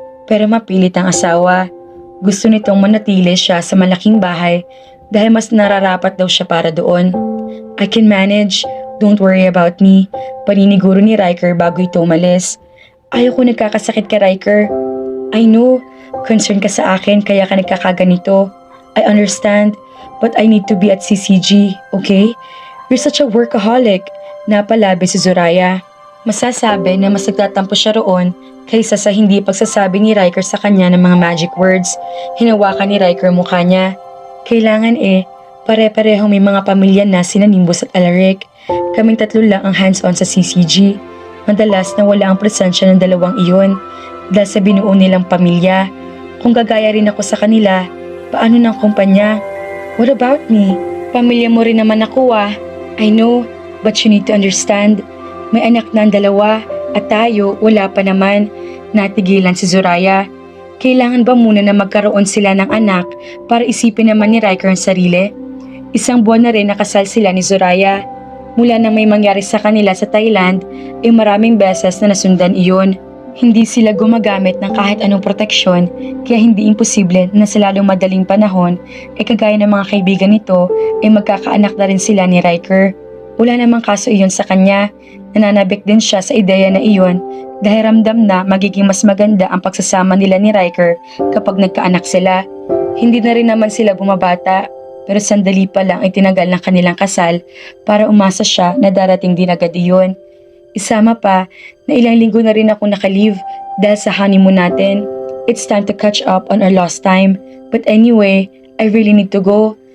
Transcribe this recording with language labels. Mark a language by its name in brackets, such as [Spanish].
[Filipino] Pero mapilit ang asawa. Gusto nitong manatili siya sa malaking bahay dahil mas nararapat daw siya para doon. [English] I can manage. Don't worry about me. [Filipino] Paniniguro ni Riker bago ito umalis. Ayaw ko nagkakasakit ka, Riker. [English] I know. [Filipino] Concern ka sa akin kaya ka nagkakaganito. [English] I understand. But I need to be at CCG, okay? You're such a workaholic. [Filipino] Napalabi si Zoraya. Masasabi na mas nagtatampo siya roon kaysa sa hindi pagsasabi ni Riker sa kanya ng mga magic words. Hinawakan ni Riker mukha niya. Kailangan pare-parehong may mga pamilya na sina Nimbus at Alaric. Kaming tatlo lang ang hands-on sa CCG. Madalas na wala ang presensya ng dalawang iyon dahil sa binuo nilang pamilya. Kung gagaya rin ako sa kanila, paano ng kumpanya? [English] What about me? [Filipino] Pamilya mo rin naman ako [English] I know, but you need to understand. [Filipino] May anak na ang dalawa at tayo wala pa naman. Natigilan si Zoraya. Kailangan ba muna na magkaroon sila ng anak para isipin naman ni Riker ang sarili? Isang buwan na rin nakasal sila ni Zoraya. Mula nang may mangyari sa kanila sa Thailand, ay maraming beses na nasundan iyon. Hindi sila gumagamit ng kahit anong proteksyon, kaya hindi imposible na sa lalong madaling panahon ay kagaya ng mga kaibigan nito ay magkakaanak na rin sila ni Riker. Wala namang kaso iyon sa kanya. Nananabik din siya sa ideya na iyon dahil ramdam na magiging mas maganda ang pagsasama nila ni Riker kapag nagkaanak sila. Hindi na rin naman sila bumabata. Pero sandali pa lang ay tinagal ng kanilang kasal para umasa siya na darating din agad iyon. Isama pa na ilang linggo na rin ako nakalive dahil sa honeymoon natin. [English] It's time to catch up on our lost time. But anyway, I really need to go.